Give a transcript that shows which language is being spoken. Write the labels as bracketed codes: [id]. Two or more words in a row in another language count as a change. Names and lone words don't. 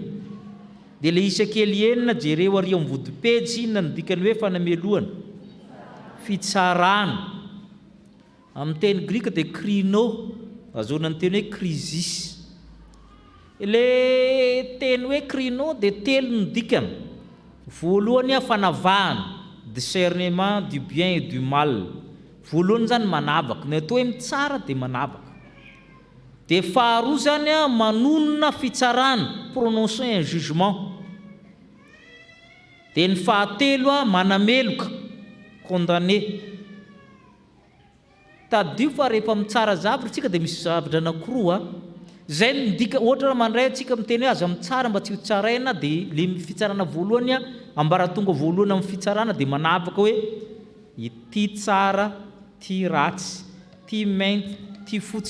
[mg] Dia le isa kely 9 jereo ary amin'ny vodipejy inona ny dikany hoe fanamelohana? Fitsarana. Amin'ny teny Grika dia krino, azonany teny hoe crisis. Le teny hoe krino dia telo ny dikany. Voalohany fanavahana, [fr] discernement du bien et du mal. [mg] Voalohany zany manavaka, ny atao hoe mitsara dia manavaka. Dia faharoa zany manonona fitsarana, [fr] prononcer un jugement. [mg] Dia ny fahatelo manameloka, condamner. Tadio fa rehefa mitsara zavatra tsika dia misy zavatra anankiroa. Zay ny dika ohatra mandray atsika miteny hoe aza mitsara mba tsy ho tsaraina, dia le fitsarana voalohany ambaratonga voalohany amin'ny fitsarana dia manavaka hoe ity tsara, ty ratsy, ty mainty, ty fotsy.